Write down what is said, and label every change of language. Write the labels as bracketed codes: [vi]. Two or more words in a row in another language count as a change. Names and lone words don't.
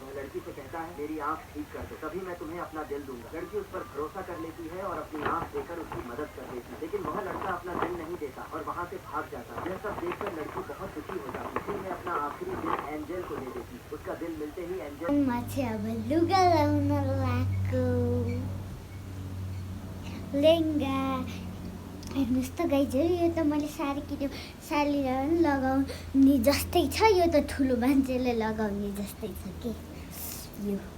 [hi] वह लड़की से कहता है मेरी आँख ठीक कर दो, तभी मैं तुम्हें अपना दिल दूंगा। लड़की उस पर भरोसा कर लेती है और अपनी आँख देकर उसकी मदद कर देती है। लेकिन वह लड़का अपना दिल नहीं देता और वहाँ से भाग जाता है। यह सब देखकर लड़की बहुत दुखी हो जाती है। फिर मैं अपना आखिरी दिल एंजल को दे देती। उसका दिल मिलते ही एंजल [ne] अब लुगा लाउन लाग्यो। लेङ्गा हेर्नुहोस् त गाइजहरू, यो त मैले साडी किन्यो, साडी लगाउने जस्तै छ। यो त ठुलो मान्छेले लगाउने जस्तै छ के यो।